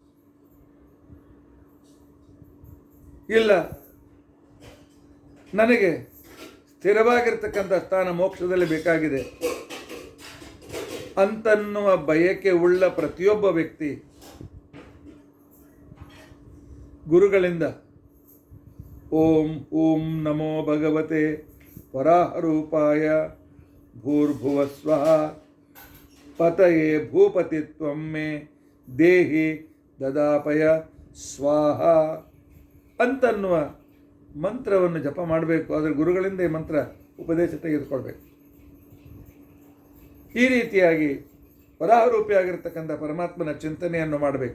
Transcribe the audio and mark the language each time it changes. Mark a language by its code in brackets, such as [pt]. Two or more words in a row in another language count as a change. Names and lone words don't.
[kn] ಇಲ್ಲ ನನಗೆ ಸ್ಥಿರವಾಗಿರ್ತಕ್ಕಂಥ ಸ್ಥಾನ ಮೋಕ್ಷದಲ್ಲಿ ಬೇಕಾಗಿದೆ ಅಂತನ್ನುವ ಬಯಕೆ ಉಳ್ಳ ಪ್ರತಿಯೊಬ್ಬ ವ್ಯಕ್ತಿ [sa] ಗುರುಗಳಿಂದ ಓಂ ಓಂ ನಮೋ ಭಗವತೆ ವರಾಹರೂಪಾಯ ಭೂರ್ಭುವಸ್ವಃ ಪತಯೇ ಭೂಪತಿತ್ವಂ ಮೇ ದೇಹಿ ದದಾಪಯ ಸ್ವಾಹ [kn] ಅಂತನ್ನುವ ಮಂತ್ರವನ್ನು ಜಪ ಮಾಡಬೇಕು. ಆದರೆ ಗುರುಗಳಿಂದ ಈ ಮಂತ್ರ ಉಪದೇಶ ತೆಗೆದುಕೊಳ್ಬೇಕು. ಈ ರೀತಿಯಾಗಿ ವರಾಹರೂಪಿಯಾಗಿರ್ತಕ್ಕಂಥ ಪರಮಾತ್ಮನ ಚಿಂತನೆಯನ್ನು ಮಾಡಬೇಕು.